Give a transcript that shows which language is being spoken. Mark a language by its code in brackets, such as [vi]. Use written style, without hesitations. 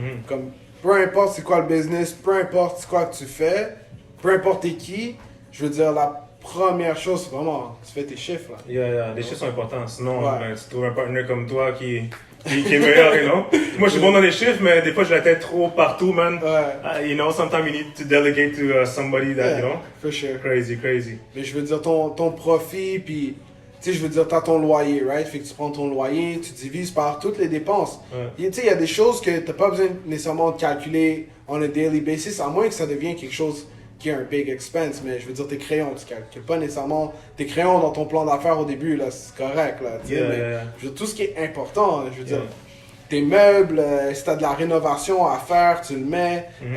[fr] Comme, peu importe c'est quoi le business, peu importe c'est quoi que tu fais, peu importe t'es qui, je veux dire, la première chose, c'est vraiment, tu fais tes chiffres. Là. Les chiffres sont importants. Sinon, tu trouves un partenaire comme toi qui est meilleur, [en] you know. [fr] Moi, je suis bon dans les chiffres, mais des fois, j'ai la tête trop partout, man. [en] You know, sometimes you need to delegate to somebody that, you know. For sure. Crazy. [fr] Mais je veux dire, ton profit, puis, tu sais, je veux dire, t'as ton loyer, right? Fait que tu prends ton loyer, tu divises par toutes les dépenses. Tu sais, il y a des choses que t'as pas besoin nécessairement de calculer [en] on a daily basis, [fr] à moins que ça devienne quelque chose qui est un [en] big expense, [fr] mais je veux dire tes crayons, tu calcules pas nécessairement tes crayons dans ton plan d'affaires au début, là, c'est correct, là, tu sais, mais je veux dire, tout ce qui est important, je veux dire, tes meubles, si t'as de la rénovation à faire, tu le mets,